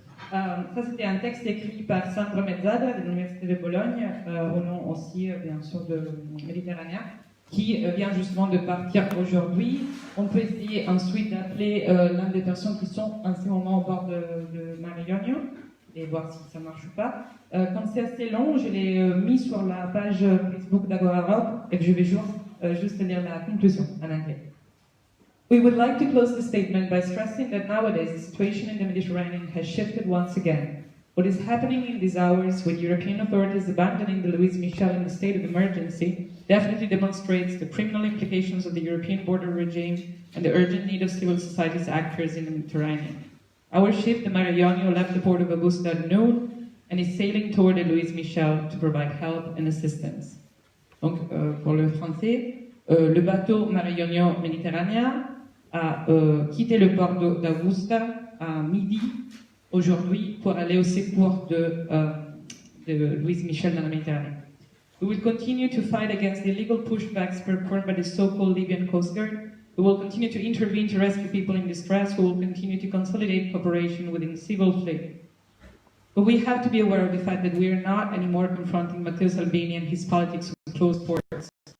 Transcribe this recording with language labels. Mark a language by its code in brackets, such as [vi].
[fr] Ça, c'était un texte écrit par Sandro Mezzada de l'Université de Bologne, au nom aussi, bien sûr, de Méditerranée, qui vient justement de partir aujourd'hui. On peut essayer ensuite d'appeler l'un des personnes qui sont en ce moment au bord de Mare Jonio et voir si ça marche ou pas. Comme c'est assez long, je l'ai mis sur la page Facebook d'Agora Europe et je vais juste lire la conclusion en anglais. [en] We would like to close the statement by stressing that nowadays the situation in the Mediterranean has shifted once again. What is happening in these hours with European authorities abandoning the Louis Michel in a state of emergency definitely demonstrates the criminal implications of the European border regime and the urgent need of civil society's actors in the Mediterranean. Our ship, the Mare Jonio, left the port of Augusta at noon and is sailing toward the Louis Michel to provide help and assistance. [fr] Donc, pour le français, le bateau Mare Jonio Méditerranea a quitté le port d'Augusta à midi aujourd'hui pour aller au secours de Louis Michel dans la Méditerranée. [en] We will continue to fight against the illegal pushbacks performed by the so-called Libyan Coast Guard. We will continue to intervene to rescue people in distress. We will continue to consolidate cooperation within the civil fleet. But we have to be aware of the fact that we are not anymore confronting Matteo Salvini and his politics with closed ports.